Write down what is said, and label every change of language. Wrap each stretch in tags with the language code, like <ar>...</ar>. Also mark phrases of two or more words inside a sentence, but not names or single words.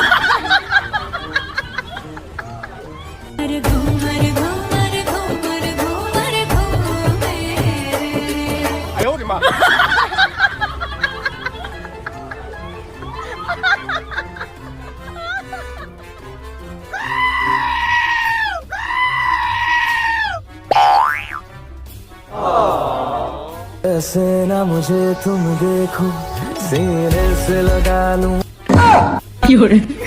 <zh>哎呦我的妈！</zh> <hi>ऐसे ना मुझे तुम देखो सीने से लगा लूं</hi> <zh>有人，</zh>